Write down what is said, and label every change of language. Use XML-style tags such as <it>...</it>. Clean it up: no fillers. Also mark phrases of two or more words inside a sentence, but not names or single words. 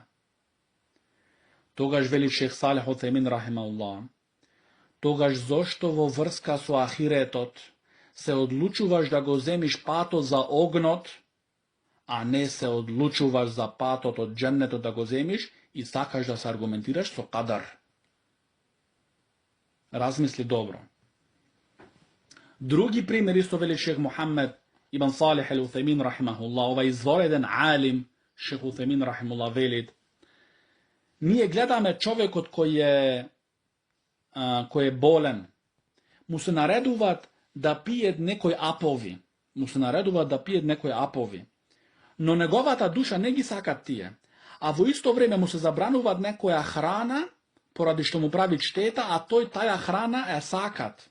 <mk>Тогаш вели шейх Салих Утемин рахимахуллах, тогаш зошто во врска со ахиретот се одлучуваш да го земиш патот за огнот, а не се одлучуваш за патот од џеннетот да го земиш и сакаш да се аргументираш со кадар? Размисли добро. Други примјер исто вели шејх Мухамед ибн Салих ал-Утејмин рахимахуллах, овај изворeден алим шејх Утејмин рахимахуллах вели: није гледаме човјекот који је болен, му се наредуват да пије некој апови, но неговата душа не ги сакат тије, а во исто вријеме му се забрануват некоја храна, поради што му прави штета, а тој таја храна је сакат.</mk>